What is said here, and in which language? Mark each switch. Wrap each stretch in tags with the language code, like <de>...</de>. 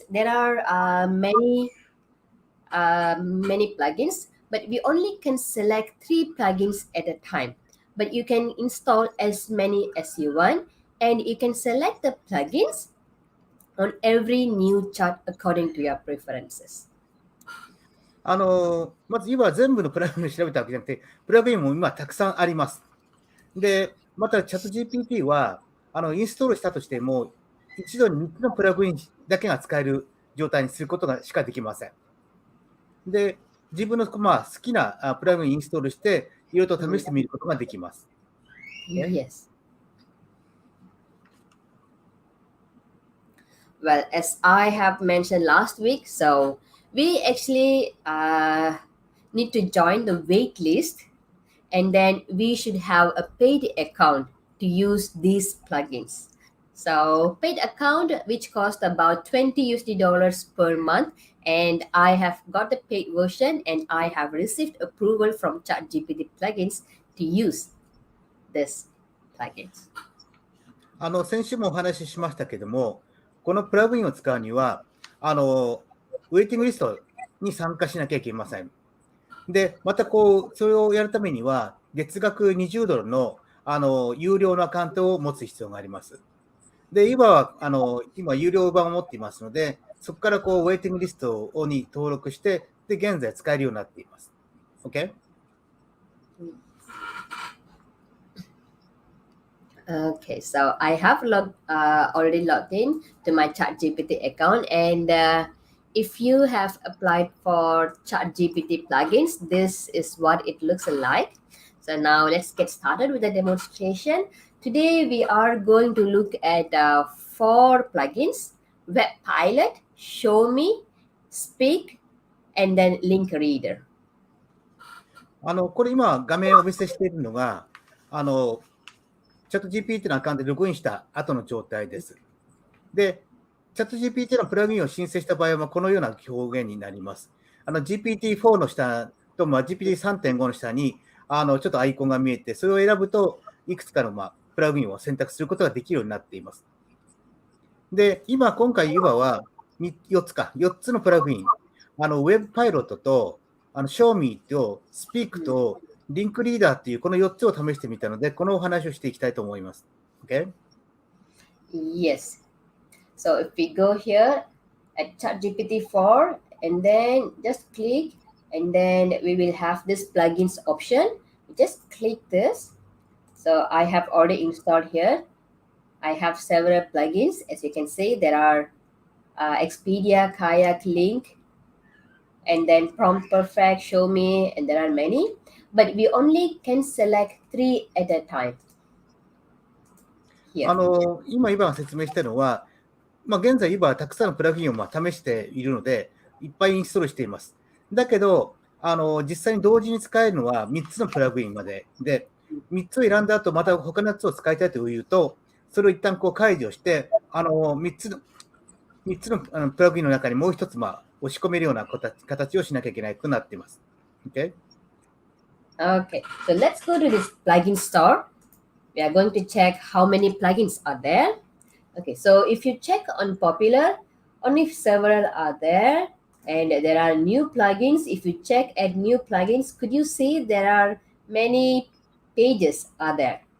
<en>There are many plugins, but we only can select 3 plugins at a time. But you can install as many as you want, and you can select the plugins on every new chat according to your preferences.</en> <ja>まず今は全部のプラグインを調べたわけじゃなくて、プラグインも今たくさんあります。で、またチャット GPT は、インストールしたとしても、一度に3つのプラグインだけが使える状態にすることがしかできません。で、自分の好きなプラグインインストールして、いろいろと試してみることができます。</ja> <en>Yes. Well, as I have mentioned last week, so we actually need to join the wait list, and then we should have a paid account to use these plugins. So paid account which cost about $20 per month, and I have got the paid version and I have received approval from ChatGPT plugins to use this plugins.</en> <ja>先週もお話ししましたけども、このプラグインを使うには、ウェイティングリストに参加しなきゃいけません。で、またそれをやるためには、月額$20の有料のアカウントを持つ必要があります。で、今有料版を持っていますので、そこからウェイティングリストに登録して、で、現在使えるようになっています。</ja> <en>OK? Okay, so I have already logged in to my ChatGPT account, and if you have applied for ChatGPT plugins, this is what it looks like. So now let's get started with the demonstration. Today we are going to look at 4 plugins: Web Pilot, Show Me, Speak, and then Link Reader.</en> <ja>これ今画面をお見せしているのが、チャット GPT のアカウントでログインした後の状態です。で、チャット GPT のプラグインを申請した場合はこのような表現になります。 GPT-4 の下と、GPT-3.5 の下にちょっとアイコンが見えて、それを選ぶといくつかのプラグインを選択することができるようになっています。で、今回Yuvaは4つのプラグイン、ウェブパイロットと、Show Me と Speak とリンクリーダーっていうこの4つを試してみたので、このお話をしていきたいと思います。</ja> <en>Okay? Yes. So if we go here at ChatGPT 4 and then just click and then we will have this plugins option. Just click this. So I have already installed here. I have several plugins. As you can see, there are Expedia, Kayak, Link, and then Prompt Perfect, Show Me, and there are many. But we only can select 3 at a time. Here.</en> <ja>今が説明したのは、現在、今はたくさんのプラグインを試しているので、いっぱいインストールしています。だけど、実際に同時に使えるのは3つのプラグインまでで、3つを選んだ後、また他のやつを使いたいというと、それを一旦解除して、3つのプラグインの中にもう一つ、押し込めるような形をしなきゃいけなくなっています。</ja> <en>Okay? Okay, so let's go to this plugin store. We are going to check how many plugins are there. Okay, so if you check on popular, only several are there. And there are new plugins. If you check at new plugins, could you see there are many pages are there?</en>